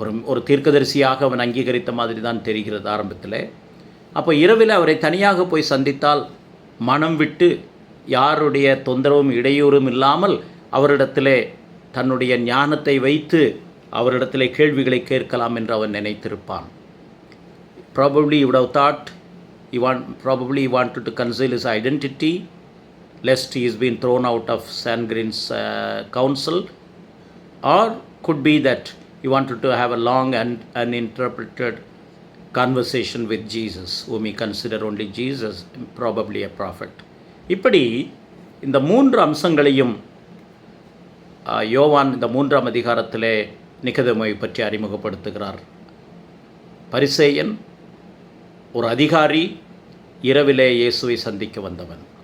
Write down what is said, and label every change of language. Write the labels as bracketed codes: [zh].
[ta] ஒரு தீர்க்கதரிசியாக அவன் அங்கீகரித்த மாதிரி தான் தெரிகிறது ஆரம்பத்தில். அப்போ இரவில் அவரை தனியாக போய் சந்தித்தால் மனம் விட்டு யாருடைய தொந்தரவும் இடையூறும் இல்லாமல் அவரிடத்திலே தன்னுடைய ஞானத்தை வைத்து அவரிடத்திலே கேள்விகளை கேட்கலாம் என்று அவன் நினைத்திருப்பான். [en] Probably he would have thought he wanted to conceal his identity lest he is being thrown out of Sangrin's council, or could be that he wanted to have a long and uninterpreted conversation with Jesus, whom he considered only Jesus, probably a prophet. [ta] இப்படி இந்த 3 அம்சங்களையும் யோவான் இந்த 3ஆம் அதிகாரத்திலே நிக்கதேமை பற்றி அறிமுகப்படுத்துகிறார். பரிசேயன், ஒரு அதிகாரி, இரவிலே இயேசுவை சந்திக்க வந்தவன்.